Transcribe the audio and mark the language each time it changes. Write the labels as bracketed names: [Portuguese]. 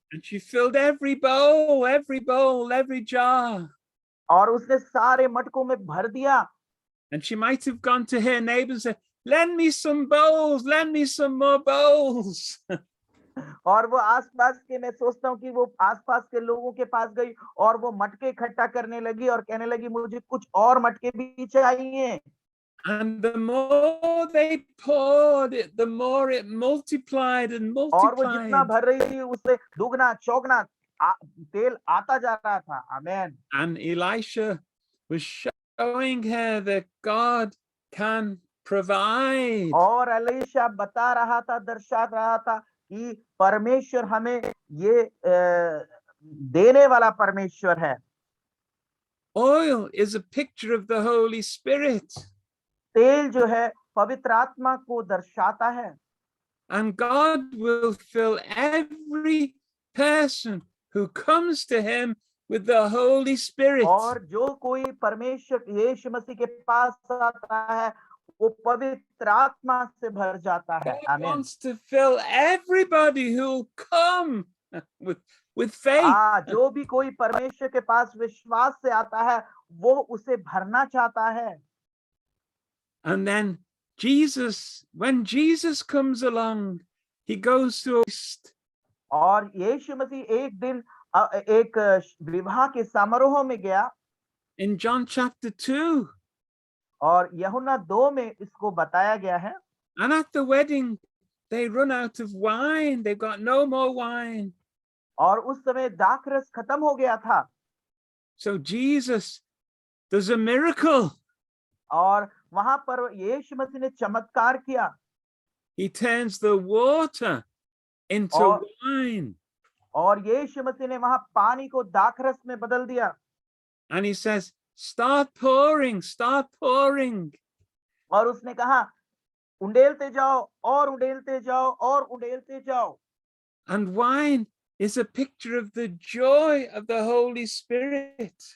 [English] And she filled every bowl, every jar. [Hindi] और उसने सारे मटकों में भर दिया। [English] And she might have gone to her neighbor and said, "Lend me some bowls, lend me some more bowls." [Hindi] और वो आसपास के, मैं सोचता हूँ कि वो आसपास के लोगों के पास गई और वो मटके इकट्ठा करने लगी और कहने लगी मुझे कुछ और मटके भी चाहिए। [English] And the more they poured it, the more it multiplied and [Hindi] और वो जितना [English] multiplied. [Hindi] भर रही थी उससे दुगना चौगना तेल आता जा रहा था। आमेन। [English] And Elisha was showing her that God can provide. [Hindi] और एलीशा बता रहा था, दर्शा रहा था कि परमेश्वर हमें ये देने वाला परमेश्वर है। [English] Oil is a picture of the Holy Spirit. [Hindi] तेल जो है पवित्र आत्मा को दर्शाता है। [English] And God will fill every person who comes to him with the Holy Spirit. [Hindi] और जो कोई परमेश्वर यीशु मसीह के पास आता है वो पवित्र आत्मा से भर जाता है। [English] God [Hindi] आमीन। [English] wants to fill everybody who come with faith. [Hindi] जो भी कोई परमेश्वर के पास विश्वास से आता है वो उसे भरना चाहता है। [English] And then when Jesus comes along, he goes to a feast. [Hindi] और यीशु मसीह एक दिन एक विवाह के समारोह में गया। [English] In John chapter 2. [Hindi] और यूहन्ना 2 में इसको बताया गया है। [English] And at the wedding, they run out of wine. They've got no more wine. [Hindi] और उस समय दाखरस खत्म हो गया था। [English] So Jesus does a miracle. [Hindi] और वहां पर यीशु मसीह ने चमत्कार किया। [English] He turns the water into wine. [Hindi] और यीशु मसीह ने वहां पानी को दाखरस में बदल दिया। [English] And he says, "Start pouring, start pouring." [Hindi] और उसने कहा उंडेलते जाओ और उंडेलते जाओ और उंडेलते जाओ। [English] And wine is a picture of the joy of the Holy Spirit.